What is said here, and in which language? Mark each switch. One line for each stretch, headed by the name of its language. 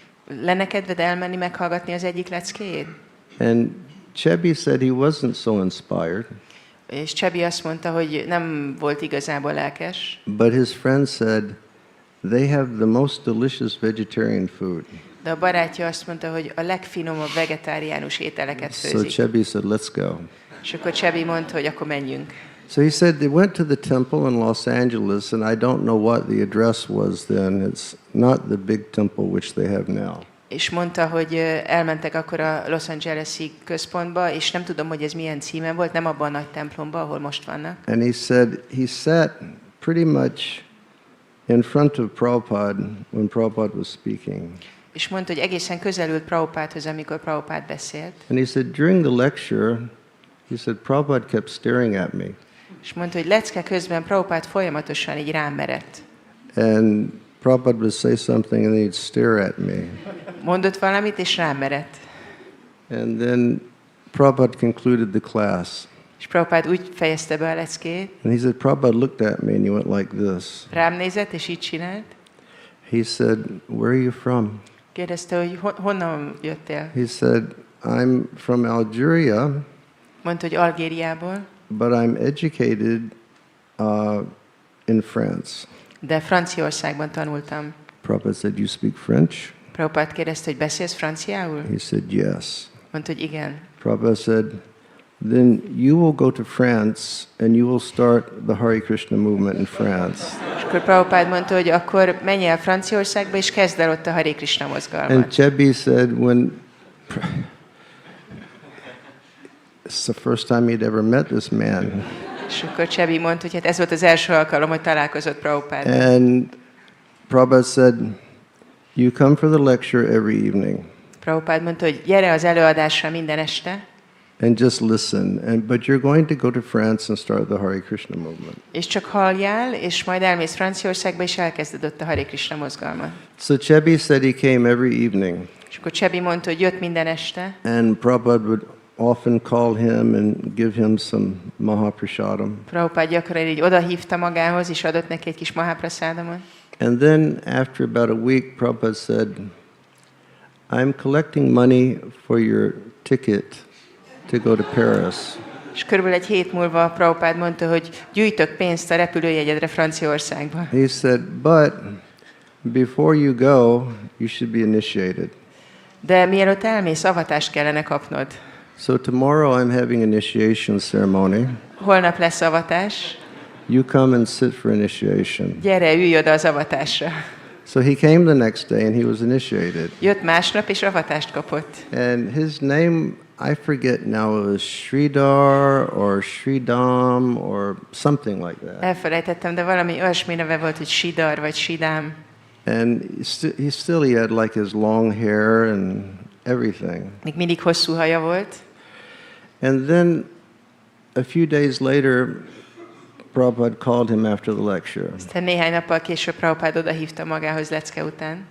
Hungarian: Lenne kedved elmenni meghallgatni az egyik leckéjét?
English: And Chebi said he wasn't so inspired.
Hungarian: És Csebi azt mondta, hogy nem volt igazából lelkes,
English: But his friend said, they have the most delicious vegetarian food.
Hungarian: de a barátja azt mondta, hogy a legfinomabb vegetáriánus ételeket
English: So
Hungarian: főzik.
English: Chebi said, let's go.
Hungarian: És akkor Csebi mondta, hogy akkor menjünk.
English: So he said they went to the temple in Los Angeles, and I don't know what the address was then. It's not the big temple which they have now.
Hungarian: És mondta, hogy elmentek akkor a Los Angeles-i központba, és nem tudom, hogy ez milyen címen volt, nem abban a nagy templomban, ahol most vannak.
English: And he said he sat pretty much in front of Prabhupada when Prabhupada was speaking.
Hungarian: És mondta, hogy egészen közel ült Prabhupádhoz, amikor Prabhupád beszélt.
English: And he said during the lecture, he said Prabhupada kept staring at me.
Hungarian: És mondta, hogy lecke közben Prabhupád folyamatosan így rám merett.
English: And Prabhupada would say something and he'd stare at me.
Hungarian: Mondott valamit, és rám merett.
English: And then Prabhupada concluded the class.
Hungarian: És Prabhupád úgy fejezte be a leckét,
English: And he said, Prabhupada looked at me and he went like this.
Hungarian: rám nézett, és így csinált.
English: He said, where are you from?
Hungarian: Kérdezte, hogy honnan jöttél?
English: He said, I'm from Algeria,
Hungarian: Mondta, hogy Algériából,
English: but I'm educated in France.
Hungarian: de Franciaországban tanultam.
English: Prabhupada said, you speak French?
Hungarian: Prabhupád kérdezte, hogy beszélsz franciául?
English: He said, yes.
Hungarian: Mondta, hogy igen.
English: Prabhupada said, then you will go to France and you will start the Hare Krishna movement in France.
Hungarian: És akkor Prabhupád mondta, hogy akkor menj el Franciaországba, és kezd el ott a Hare Krishna
English: And
Hungarian: mozgalmat.
English: Chebi said, it's the first time he'd ever met this man.
Hungarian: És akkor Csebi mondta, hogy hát ez volt az első alkalom, hogy találkozott Prabhupád.
English: And Prabhupada said, you come for the lecture every evening
Hungarian: Prabhupád mondta, hogy gyere az előadásra minden este,
English: and just listen. But you're going to go to France and start the Hare Krishna movement.
Hungarian: és csak halljál, és majd elmész Franciaországba, és elkezded ott a Hare Krishna mozgalmat.
English: So Chebi said he came every evening.
Hungarian: És akkor Csebi mondta, hogy jött minden este,
English: And Prabhupada would often call him and give him some Mahaprasadam.
Hungarian: Prabhupád gyakran így odahívta magához, és adott neki egy kis mahaprasadamot.
English: And then after about a week, Prabhupada said, I'm collecting money for your ticket to go to Paris.
Hungarian: És körülbelül egy hét múlva Prabhupád mondta, hogy gyűjtök pénzt a repülőjegyedre Franciaországba.
English: He said, but before you go, you should be initiated.
Hungarian: De mielőtt elmész, avatást kellene kapnod.
English: So tomorrow I'm having initiation ceremony.
Hungarian: Holnap lesz avatás.
English: You come and sit for initiation.
Hungarian: Gyere, ülj oda az avatásra.
English: So he came the next day and he was initiated.
Hungarian: Jött másnap, és avatást kapott.
English: And his name, I forget now, it was Sridhar or Sridham or something like that.
Hungarian: Elfelejtettem, de valami olyasmi neve volt, hogy Sidar vagy Sidám.
English: And he had like his long hair and everything.
Hungarian: Még mindig hosszú haja volt.
English: And then a few days later, Prabhupada called him after the lecture.
Hungarian: Aztán néhány nappal később Prabhupada odahívta magához lecke után.